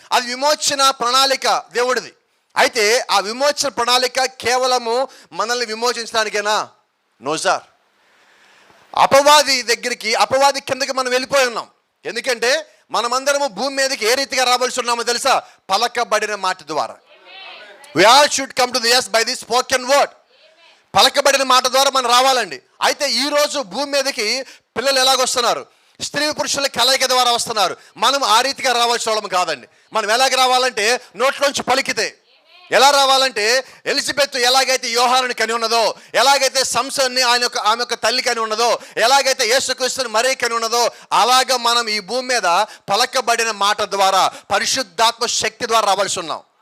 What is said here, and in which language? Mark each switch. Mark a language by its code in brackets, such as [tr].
[te] అది విమోచన ప్రణాళిక దేవుడిది. అయితే ఆ విమోచన ప్రణాళిక కేవలము మనల్ని విమోచించడానికేనా? [en] No sir. [te] అపవాది కిందకి మనం వెళ్ళిపోయి ఉన్నాం. ఎందుకంటే మనమందరము భూమి మీదకి ఏ రీతిగా రావాల్సి ఉన్నామో తెలుసా? పలకబడిన మాట ద్వారా. [en] We all should come to the yes by the spoken word. [te] పలకబడిన మాట ద్వారా మనం రావాలండి. అయితే ఈరోజు భూమి మీదకి పిల్లలు ఎలాగొస్తున్నారు? స్త్రీ పురుషుల కలయిక ద్వారా వస్తున్నారు. మనం ఆ రీతిగా రావాల్సిన వాళ్ళం కాదండి. మనం ఎలాగ రావాలంటే నోట్లోంచి పలికితే. ఎలా రావాలంటే ఎలిజబెత్ ఎలాగైతే యోహానుని కని ఉన్నదో, ఎలాగైతే సంసోన్ని ఆమె యొక్క తల్లి కని ఉన్నదో, ఎలాగైతే యేసుక్రీస్తుని మరీ కని ఉన్నదో, అలాగా మనం ఈ భూమి మీద పలకబడిన మాట ద్వారా, పరిశుద్ధాత్మ శక్తి ద్వారా రావాల్సి ఉన్నాం.